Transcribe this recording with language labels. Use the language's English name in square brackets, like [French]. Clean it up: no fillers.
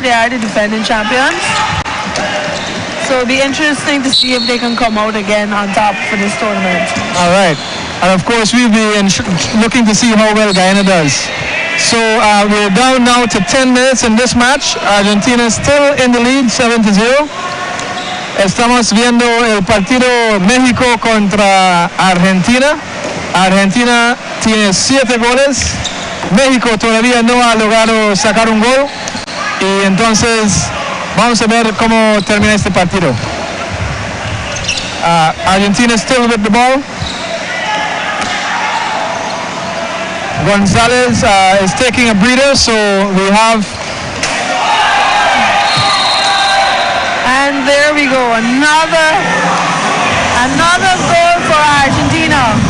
[English] They are the defending champions. So it'll be interesting to see if they can come out again on top for this tournament. All right. And of course, we'll be looking to see how well Guyana does. So we're down now to 10 minutes in this match. Argentina still in the lead, 7-0. [Spanish] Estamos viendo el partido México contra Argentina. Argentina tiene 7 goles. México todavía no ha logrado sacar un gol. Y entonces vamos a ver cómo termina este partido. [English] Argentina still with the ball. Gonzalez is taking a breather, so we have... And there we go, another goal for Argentina.